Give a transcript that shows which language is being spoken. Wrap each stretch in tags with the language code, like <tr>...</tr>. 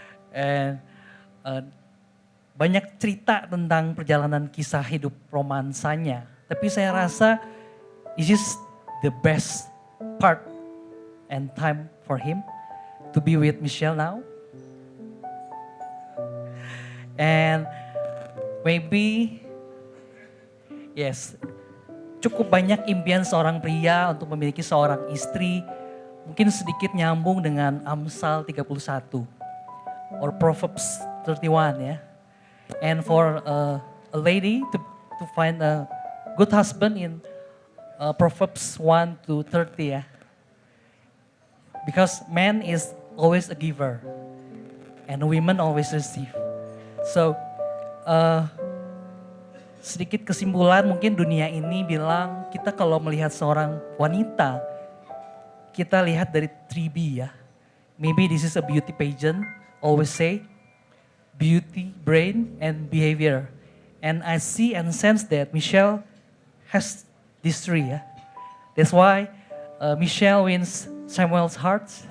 <en>And</en> <id>banyak cerita tentang perjalanan kisah hidup romansanya. Tapi saya rasa</id> <en>this is the best part and time for him to be with Michelle now. And maybe, yes,</en> <id>cukup banyak impian seorang pria untuk memiliki seorang istri. Mungkin sedikit nyambung dengan Amsal 31</id> <en>or Proverbs 31</en> <id>ya.</id> <en>And for a lady to find a good husband in Proverbs 1 to 30 ya. Because man is always a giver and women always receive. So</en> <id>sedikit kesimpulan, mungkin dunia ini bilang kita kalau melihat seorang wanita, kita lihat dari 3B ya.</id> <en>Maybe this is a beauty pageant, always say beauty, brain, and behavior. And I see and sense that Michelle has these 3 ya. That's why Michelle wins Samuel's heart.</en>